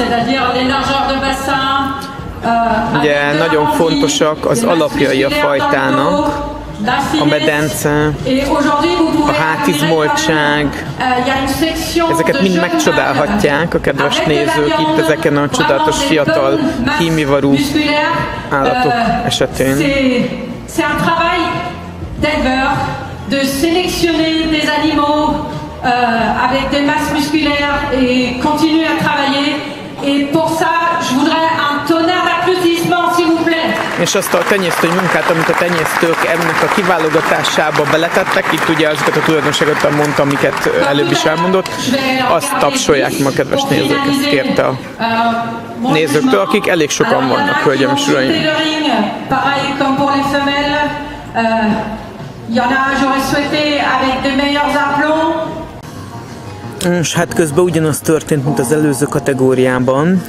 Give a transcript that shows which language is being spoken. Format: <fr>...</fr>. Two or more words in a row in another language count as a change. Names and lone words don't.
<hu>Ugye nagyon fontosak az alapjai a fajtának, a medence, a hátizmoltság, ezeket mind megcsodálhatják a kedves nézők itt ezeken a csodálatos fiatal kímivarú állatok esetén.</hu> <fr>D'éleveurs, de sélectionner des animaux avec des masses musculaires et continuer à travailler. Et pour ça, je voudrais un tonnerre d'applaudissements, s'il vous plaît.</fr> <hu>És azt a tenyésztői munkát, amit a tenyésztők ennek a kiválogatásába beletettek, itt ugye azokat a tulajdonságokat mondtam, amiket előbb is elmondott, azt tapsolják meg a kedves nézők, ezt kérte a nézőktől, akik elég sokan vannak, hölgyeim és uraim. És hát közben ugyanaz történt, mint az előző kategóriában.</hu>